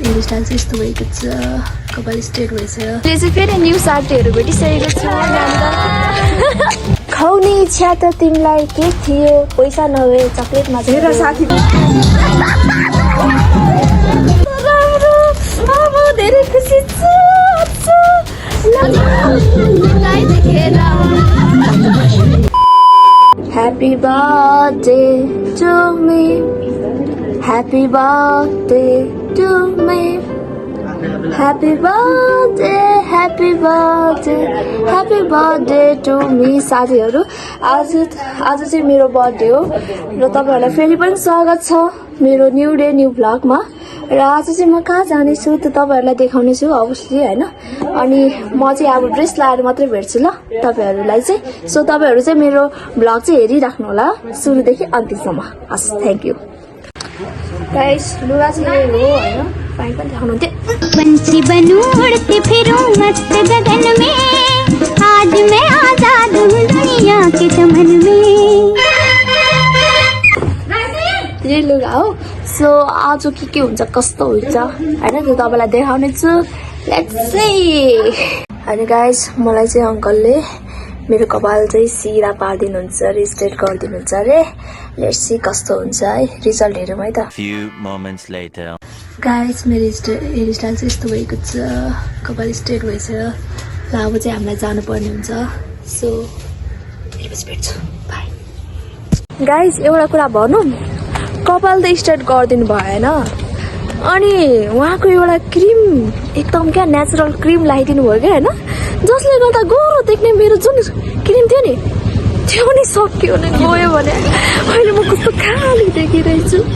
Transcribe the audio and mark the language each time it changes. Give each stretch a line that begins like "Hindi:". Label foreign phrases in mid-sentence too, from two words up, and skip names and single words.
Nepali: हेयरस्टाइल चाहिँ यस्तो भएको छ, कपाल स्ट्रेट भएछ। अहिले चाहिँ फेरि न्यू साथीहरू भेटिसकेको छु। खाउने इच्छा त तिमीलाई के थियो, पैसा नभए चक्लेटमा मेरो साथी राम्रो। अब धेरै खुसी छु।
English: Happy birthday to me. Happy birthday to me. Happy birthday, happy birthday, happy birthday to me.
Nepali: साथीहरू आज चाहिँ मेरो बर्थडे हो र तपाईहरुलाई फेरि पनि स्वागत छ मेरो
English: new day new vlogमा।
Nepali: र आज चाहिँ म कहाँ जानेछु त तपाईहरुलाई देखाउने छु अवश्य हैन। अनि म चाहिँ अब ड्रेस लाएर मात्रै भेट्छु ल तपाईहरुलाई चाहिँ। सो तपाईहरु चाहिँ मेरो भ्लग चाहिँ हेरिराख्नु होला सुरुदेखि अन्तिमसम्म।
English: हस्, thank you guys.
Nepali: लुगा चाहिँ हो हैन, पाइ पनि देखाउनु हुन्थ्यो।
Hindi: पंछी बनूं उड़ती फिरूं मस्त गगन में, आज मैं आजाद हूँ दुनिया के चमन में।
Nepali: यही लुगा हो। सो आज के हुन्छ कस्तो हुन्छ हैन त्यो तपाईलाई देखाउने छु।
English: Let's see.
Nepali: अनि गाइस मलाई चाहिँ अंकलले मेरो कपाल चाहिँ सिधा पार्दिनुहुन्छ रे, स्ट्रेट गरिदिनुहुन्छ रे।
English: let's see
Nepali: कस्तो हुन्छ है, रिजल्ट हेरौँ है त।
English: Few moments later.
Nepali: गाइस मेरो हेयरस्टाइल चाहिँ यस्तो भएको छ, कपाल स्ट्रेट भएछ। ल अब चाहिँ हामीलाई जानुपर्ने हुन्छ। सो हेरेपछि भेट्छु, बाई। गाइस एउटा कुरा भनौँ, कपाल त स्ट्रेट गरिदिनु भएन, अनि उहाँको एउटा क्रिम एकदम क्या नेचुरल क्रिम लगाइदिनु भयो क्या हैन, जसले गर्दा गोरो देख्ने मेरो जुन क्रिम थियो नि त्यो नि सक्यो नि गयो भने अहिले म कस्तो खाली देखिरहेछु।